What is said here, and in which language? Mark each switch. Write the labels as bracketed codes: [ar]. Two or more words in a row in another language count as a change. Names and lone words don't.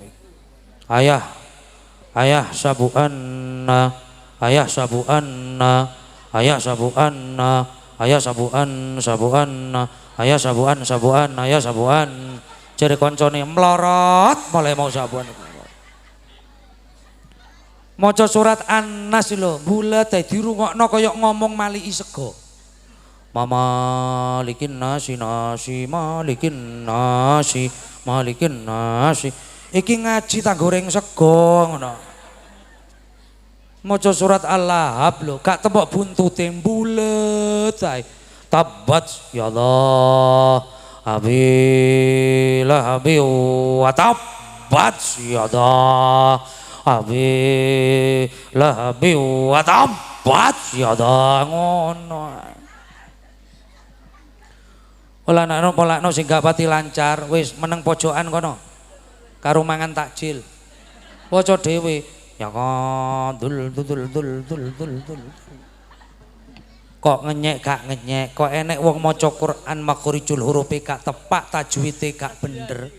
[jv] Ayah sabuan jare koncone mlorot mulai mau sabuan. Maca surat An-Nas lho, bulet dirungokno kaya ngomong maliki sego. Malikin nasi malikin nasi. Iki ngaji tak goreng sego ngono. Maca surat Al-Lahab lho, gak tembok buntute bulet ae. [ar] تبت يا الله أبي لهبي وتبت يا الله أبي لهبي وتبت يا الله ngono. [jv] Polakno sing gak pati lancar wis meneng pojokan kono karo mangan takjil. Waca dhewe ya dul. Kok ngenyek gak ngenyek, kok enek wong maca Quran makhrijul hurufe gak tepak, tajwide gak bener.